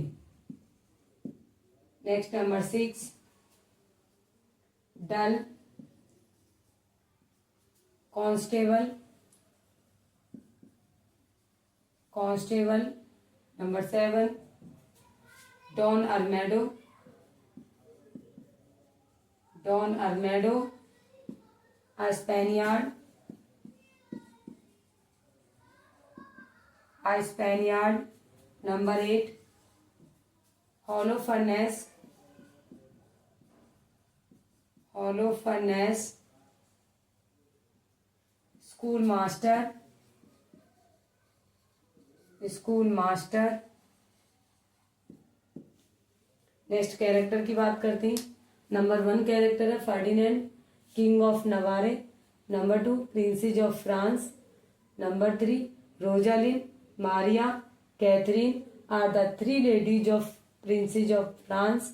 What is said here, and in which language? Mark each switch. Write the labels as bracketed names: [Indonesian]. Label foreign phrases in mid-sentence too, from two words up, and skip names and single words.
[English] Next number 6 Dull constable, constable. Number 7 Don Armado, Don Armado a Spaniard, a Spaniard. Number 8 Holofernes, Holofernes schoolmaster, schoolmaster। Next character [Hindi] की बात करते हैं। [English] Number 1 character [Hindi] है फर्डिनेंड किंग ऑफ नवारे। [English] Number 2 Princess of France. Number 3 Rosaline Maria Katherine are the three ladies of Princess of France.